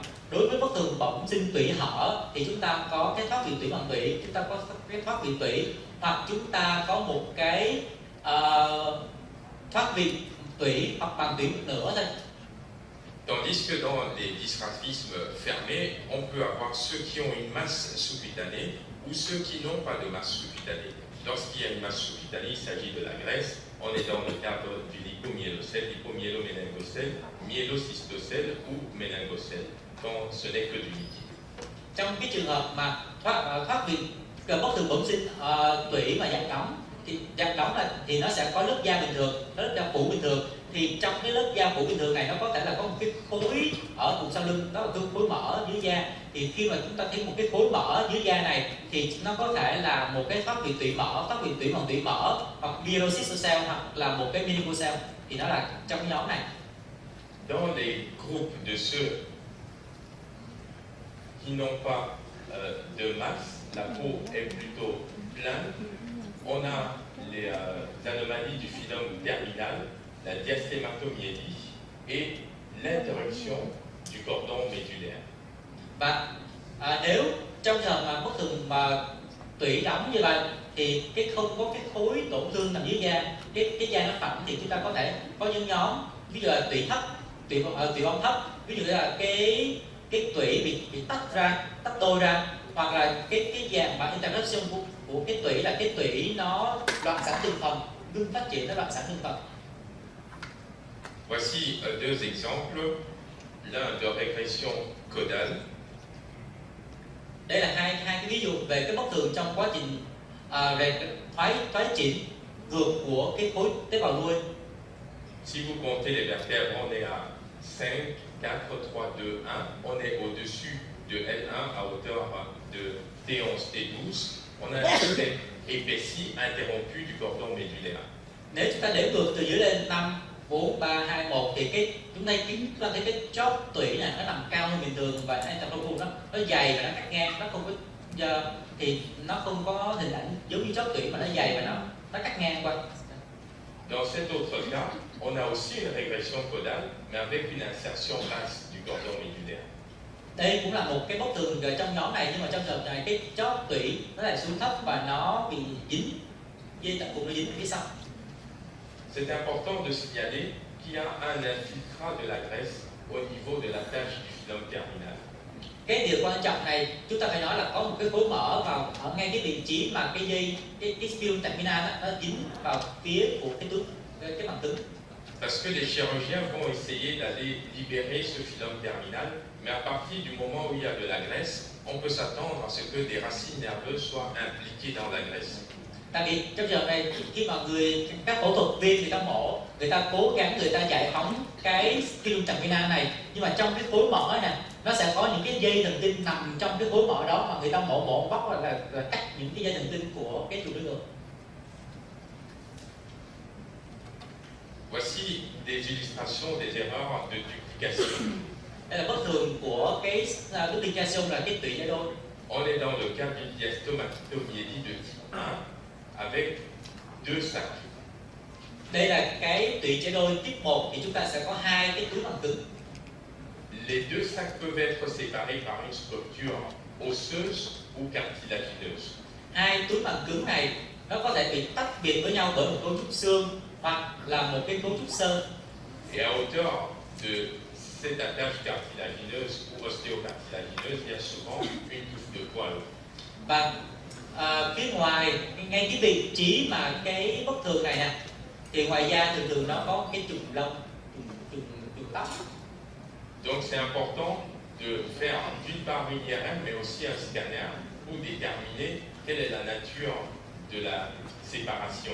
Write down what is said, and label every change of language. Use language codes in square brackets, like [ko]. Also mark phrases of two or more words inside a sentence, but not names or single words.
[vi] Đối với bất thường bẩm sinh tủy hở thì chúng ta có cái thoát vị tủy bằng tủy, chúng ta có cái thoát vị tủy, hoặc chúng ta có một cái thoát vị tủy hoặc bằng tủy một nửa thôi. [fr] Tandis que dans les dysgraphismes fermés, on peut avoir ceux qui ont une masse sous-cutanée ou ceux qui n'ont pas de masse sous-cutanée. Lorsqu'il y a une masse sous-cutanée, il s'agit de la graisse. On est dans le cadre du lipomyélocèle, lipomyélo-méningocèle, myélocystocèle ou méningocèle, quand ce n'est que du liquide. [vi] Trong cái trường hợp mà thoát vị bất thường bẩm sinh tủy mà dạng đóng, thì dạng đóng là thì nó sẽ có lớp da bình thường, lớp da phủ bình thường. Thì trong cái lớp da phủ bình thường này nó có thể là có một cái khối ở vùng sau lưng, đó là cái khối mỡ dưới da. Thì khi mà chúng ta thấy một cái khối mỡ dưới da này thì nó có thể là một cái thoát vị tủy mở, thoát vị tủy bằng tủy mở, hoặc myélocystocèle, hoặc là một cái meningocèle, thì nó là trong cái nhóm này. [fr] Dans les groupes de ceux qui n'ont pas de masse, la peau est plutôt pleine. On a les anomalies du phylum terminal, la diastématomyélie et l'interruption du cordon médulaire. [vi] Và nếu trong trường hợp mà bất thường mà tủy đóng như vậy thì cái không có cái khối tổn thương nằm dưới da, cái da nó phẳng, thì chúng ta có thể có những nhóm, ví dụ là tủy thấp, tủy bong thấp, ví dụ là cái tủy bị tách đôi ra, hoặc là cái dạng mà interruption của cái tủy là cái tủy nó loạn sản từng phần, ngưng phát triển, nó loạn sản từng phần. [fr] Voici deux exemples, l'un de régression caudale. [vi] Đây là hai cái ví dụ về cái bất thường trong quá trình thoái triển ngược của cái khối tế bào nuôi. [fr] Si vous comptez les vertèbres, on est à 5, 4, 3, 2, 1. On est au-dessus de L1 à hauteur de T11, T12. On a une tête épaissie interrompue du cordon médulaire. [vi] Nếu chúng ta đếm ngược từ dưới lên 5, 4, 3, 2, 1 thì chúng ta thấy cái chóp tủy này nó nằm cao hơn bình thường, và interruption nó dày và nó cắt ngang, nó không có thì nó không có hình ảnh giống như chóp tủy mà nó dày và nó cắt ngang qua. [fr] Dans cet autre cas, on a aussi une régression caudale, mais avec une insertion basse du cordon médulaire. [vi] Đây cũng là một cái bất thường trong nhóm này, nhưng mà trong trường hợp này cái chóp tủy nó lại xuống thấp và nó bị dính, dây tận cùng nó dính phía sau. [fr] C'est important de signaler qu'il y a un infiltrat de la graisse au niveau de la tâche du filum terminal. [vi] Cái điều quan trọng này chúng ta phải nói là có một cái khối mỡ vào ở ngay cái vị trí mà cái dây cái [fr] filum terminal [vi] đó, nó dính vào phía của cái màng cứng. [fr] Parce que les chirurgiens vont essayer d'aller libérer ce filum terminal, mais à partir du moment où il y a de la graisse, on peut s'attendre à ce que des racines nerveuses soient impliquées dans la graisse. [vi] Tại vì trong trường hợp này khi mà các phẫu thuật viên người ta mổ, người ta cố gắng người ta giải phóng cái [fr] filum terminal [vi] này, nhưng mà trong cái khối mỡ này nó sẽ có những cái dây thần kinh nằm trong cái khối mỡ đó mà người ta mổ bóc là cắt những cái dây thần kinh của cái trục đường. [fr] Voici des illustrations des erreurs de duplication. [vi] Đây là bất thường của cái duplication là cái tụy giải đôi. [fr] On est dans le cas d'une diastomatomiélie de type 1 avec deux sacs. [vi] Đây là cái tụy giải đôi type 1 thì chúng ta sẽ có hai cái túi màng cứng. [fr] Les deux sacs peuvent être séparés par une structure osseuse ou cartilagineuse. [vi] Hai túi màng cứng này nó có thể bị tách biệt với nhau bởi một cấu trúc xương hoặc là một cái cấu trúc xơ. [fr] Et à hauteur de cette attache cartilagineuse ou ostéocartilagineuse, il y a souvent une touffe de poils. [vi] Và phía ngoài ngay cái vị trí mà cái bất thường này nè, thì ngoài da thường nó có cái chùm lông, chùm tóc. [fr] Donc c'est important de faire d'une part une IRM mais aussi un scanner pour déterminer quelle est la nature de la séparation.